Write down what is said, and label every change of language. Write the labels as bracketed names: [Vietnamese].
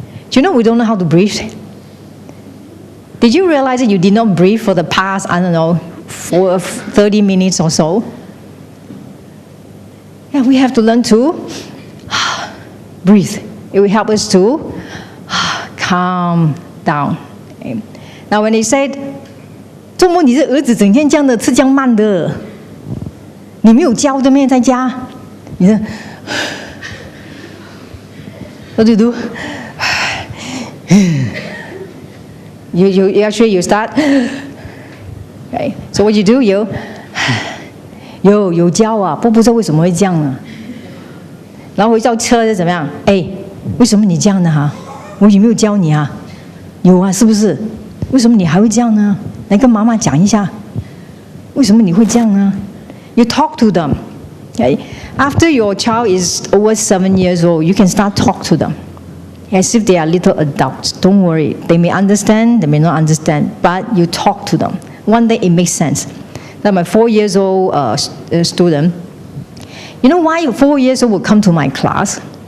[English] Do you know we don't know how to breathe? Did you realize that you did not breathe for the past, 30 minutes or so? Yeah, we have to learn to breathe. It will help us to calm down. Okay. Now, when he said, [Chinese] 做怎么你的儿子整天这样的吃这样慢的？你没有教的咩在家？你说 ， [English] What do you do? You actually you start. Okay, so what you do? [Chinese] 有教啊，不知道为什么会这样呢？然后回到车是怎么样？哎，为什么你这样呢？哈，我有没有教你啊？有啊，是不是？为什么你还会这样呢？来跟妈妈讲一下，为什么你会这样呢？ [English] You talk to them. Okay? After your child is over 7 years old, you can start talk to them as if they are little adults. Don't worry. They may understand, they may not understand, but you talk to them. One day it makes sense. Now my 4 years old student, you know why 4 years old would come to my class?